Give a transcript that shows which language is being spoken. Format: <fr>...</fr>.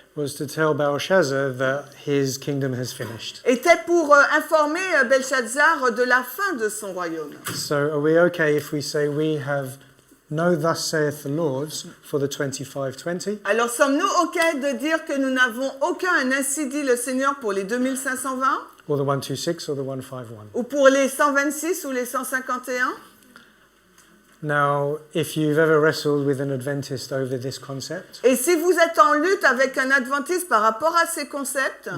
<en>was to tell Belshazzar that his kingdom has finished.</en> <fr>était pour informer Belshazzar de la fin de son royaume.</fr> <en>So are we okay if we say we have no thus saith the Lord for the 25-20?</en> <fr>Alors sommes-nous ok de dire que nous n'avons aucun ainsi dit le Seigneur pour les 2520</fr> <en>Or the 126 or the 151?</en> <fr>ou pour les 126 ou les 151?</fr> <en>Now, if you've ever wrestled with an Adventist over this concept,</en> <fr>Et si vous êtes en lutte avec un adventiste par rapport à ces concepts,</fr>